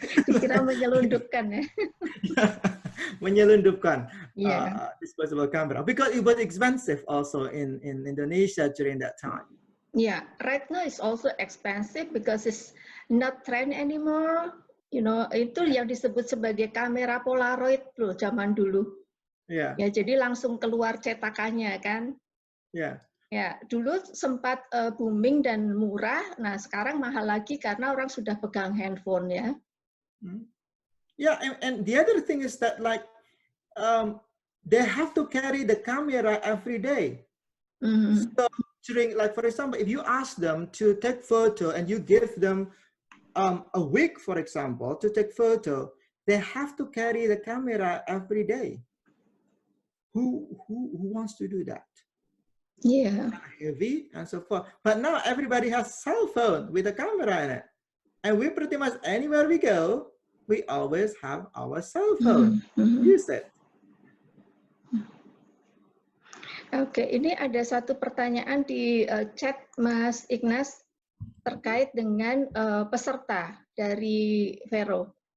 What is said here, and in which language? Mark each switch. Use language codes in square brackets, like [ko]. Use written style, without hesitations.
[id] Dikira menyelundupkan ya. Menyelundupkan [en] disposable camera because it was expensive also in Indonesia during that time. Yeah, right now it's also expensive because it's not trend anymore. You know, [id] itu yang disebut sebagai kamera Polaroid loh zaman dulu. [en] Yeah. [id] Ya, jadi langsung keluar cetakannya kan. [en] Yeah. [id] Ya, dulu sempat booming dan murah. Nah, sekarang mahal lagi karena orang sudah pegang handphone ya. [en] Yeah, and the other thing is that like they have to carry the camera every day. So during, like, for example, if you ask them to take photo and you give them a week, for example, to take photo, they have to carry the camera every day. Who wants to do that? Yeah. Heavy and so forth. But now everybody has cell phone with a camera in it. And we pretty much anywhere we go, we always have our cell phone. Use it. [id] Oke, ini ada satu pertanyaan di chat Mas Ignas terkait dengan peserta dari Vero.